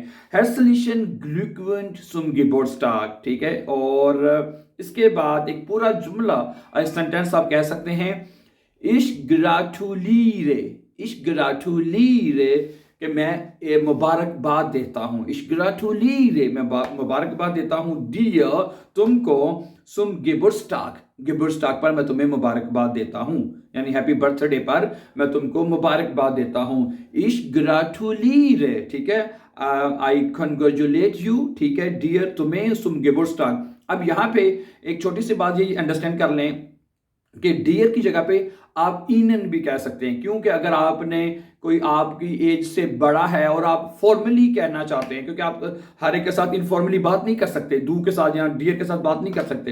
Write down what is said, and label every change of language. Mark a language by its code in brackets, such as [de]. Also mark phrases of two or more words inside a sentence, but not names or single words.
[de] Herzlichen Glückwunsch zum Geburtstag। [hi] ठीक है, और इसके बाद एक पूरा जुमला, सेंटेंस आप कह सकते हैं [de] Ich gratuliere, Ich gratuliere, [hi] कि मैं मुबारकबाद देता हूं। [de] Ich gratuliere, [hi] मैं मुबारकबाद देता हूं dir, तुमको, [de] zum Geburtstag, [hi] Geburtstag पर मैं तुम्हें मुबारकबाद देता हूं, यानी [en] happy birthday [hi] पर मैं तुमको मुबारकबाद देता हूं। [de] Ich gratuliere, [hi] ठीक है, [en] I congratulate you, [hi] ठीक है, dear, तुम्हें, [de] zum Geburtstag। [hi] अब यहां पे एक छोटी सी बात ये अंडरस्टैंड कर लें कि डियर की जगह पे आप इनन भी कह सकते हैं, क्योंकि अगर आपने कोई आपकी एज से बड़ा है और आप फॉर्मली कहना चाहते हैं, क्योंकि आप हर एक के साथ इनफॉर्मली बात नहीं कर सकते, डू के साथ या डियर के साथ बात नहीं कर सकते।